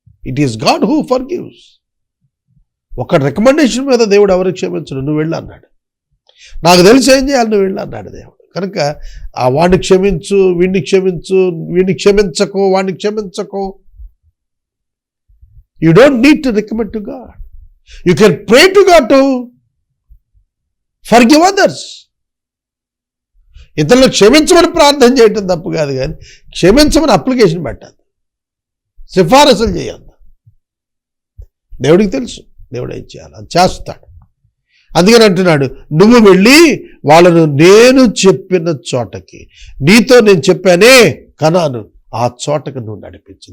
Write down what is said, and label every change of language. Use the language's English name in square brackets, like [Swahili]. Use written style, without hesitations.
[English] It is God who forgives. [Telugu] ఒక recommendation మీద దేవుడు ఎవరికి క్షమించడు, నువ్వు వెళ్ళు అన్నాడు. నాకు తెలిసి ఏం చేయాలి, నువ్వు వెళ్ళు అన్నాడు దేవుడు. కనుక ఆ వాడిని క్షమించు, వీడిని క్షమించు, వీడిని క్షమించకు, వాడిని క్షమించకు. [English] You don't need to recommend to God. You can pray to God to forgive others. [Telugu] ఇతరులు క్షమించమని ప్రార్థన చేయటం తప్పు కాదు, కానీ క్షమించమని అప్లికేషన్ పెట్టాలి. సిఫారసులు చేయొద్దు. దేవుడికి తెలుసు దేవుడు ఏం చేయాలి, అది చేస్తాడు. అందుకని అంటున్నాడు, నువ్వు వెళ్ళి వాళ్ళను నేను చెప్పిన చోటకి, నీతో నేను చెప్పానే కనాను, ఆ చోటకు నువ్వు నడిపించు.